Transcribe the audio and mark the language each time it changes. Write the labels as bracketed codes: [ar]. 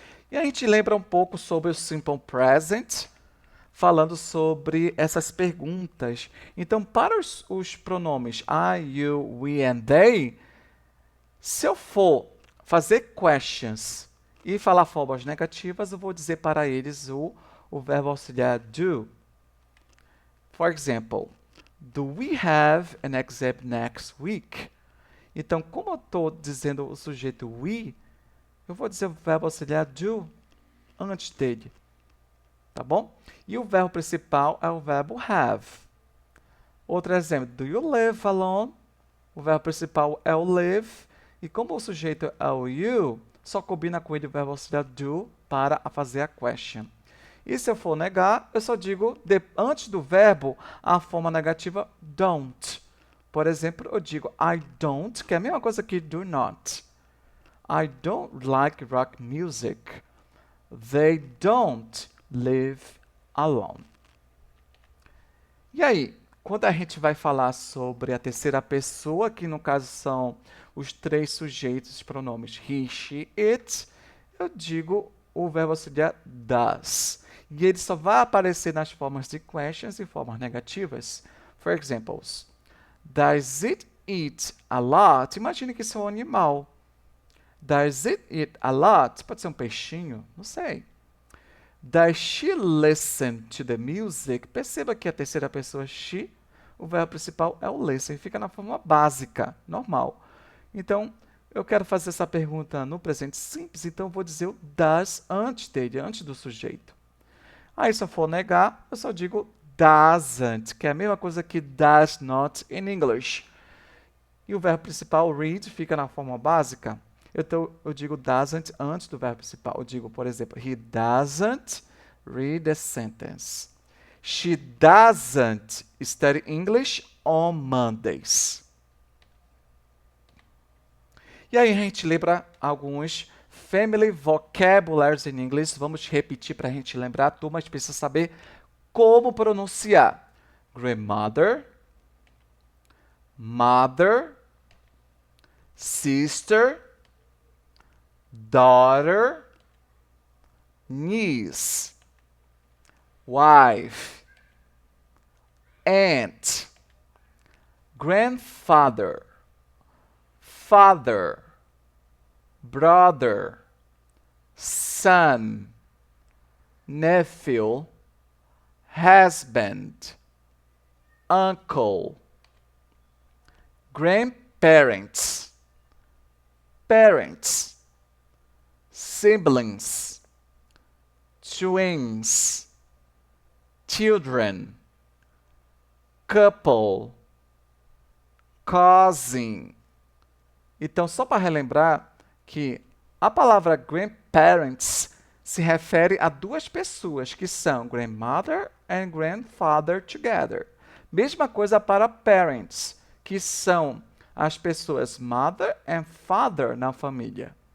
[pt] E a gente lembra um pouco sobre o Simple Present, falando sobre essas perguntas. Então, para os pronomes [en] I, you, we and they, [pt] se eu for fazer questions e falar formas negativas, eu vou dizer para eles o verbo auxiliar do. [en] For example, do we have an exam next week? [pt] Então, como eu estou dizendo o sujeito we, eu vou dizer o verbo auxiliar do antes dele. Tá bom? E o verbo principal é o verbo have. Outro exemplo, [en] do you live alone? [pt] O verbo principal é o live. E como o sujeito é o you, só combina com ele o verbo auxiliar do para fazer a question. E se eu for negar, eu só digo, antes do verbo, a forma negativa don't. Por exemplo, eu digo [en] I don't, [pt] que é a mesma coisa que do not. [en] I don't like rock music. They don't live alone. [pt] E aí, quando a gente vai falar sobre a terceira pessoa, que no caso são os três sujeitos, pronomes he, she, it, eu digo o verbo auxiliar does. E ele só vai aparecer nas formas de questions e formas negativas. [en] For examples, does it eat a lot? [pt] Imagine que isso é um animal. [en] Does it eat a lot? [pt] Pode ser um peixinho? Não sei. [en] Does she listen to the music? [pt] Perceba que a terceira pessoa [en] she, [pt] o verbo principal é o listen, fica na forma básica, normal. Então, eu quero fazer essa pergunta no presente simples, então eu vou dizer o does antes dele, antes do sujeito. Aí, se eu for negar, eu só digo doesn't, que é a mesma coisa que [en] does not in English. [pt] E o verbo principal, read, fica na forma básica. Então, eu digo doesn't antes do verbo principal. Eu digo, por exemplo, [en] he doesn't read the sentence. She doesn't study English on Mondays. [pt] E aí a gente lembra alguns [en] family vocabularies in English. [pt] Vamos repetir para a gente lembrar. A turma precisa saber como pronunciar. [en] Grandmother, mother, sister, daughter, niece, wife, aunt, grandfather, father, brother, son, nephew, husband, uncle, grandparents, parents, siblings, twins, children, couple, cousin. [pt] Então, só para relembrar que a palavra grandparents se refere a duas pessoas, que são [en] grandmother and grandfather together. [pt] Mesma coisa para parents, que são as pessoas [en] mother and father [pt] na família.